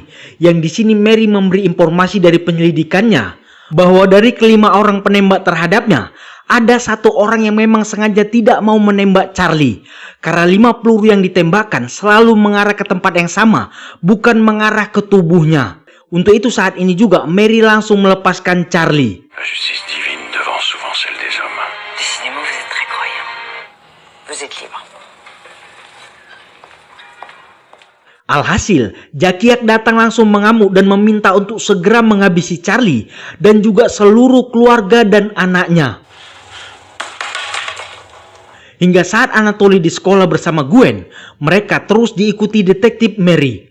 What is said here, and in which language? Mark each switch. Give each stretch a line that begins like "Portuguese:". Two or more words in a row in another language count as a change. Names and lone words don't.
Indonesian: Yang di sini Mary memberi informasi dari penyelidikannya bahwa dari kelima orang penembak terhadapnya, ada satu orang yang memang sengaja tidak mau menembak Charlie. Karena 5 peluru yang ditembakkan selalu mengarah ke tempat yang sama, bukan mengarah ke tubuhnya. Untuk itu saat ini juga Mary langsung melepaskan Charlie.
French: La justice divine devant souvent celle des hommes. Décidément, vous êtes très croyant. Vous êtes libre.
Indonesian: Alhasil, Jakiak datang langsung mengamuk dan meminta untuk segera menghabisi Charlie dan juga seluruh keluarga dan anaknya. Hingga saat Anatoly di sekolah bersama Gwen, mereka terus diikuti detektif Mary.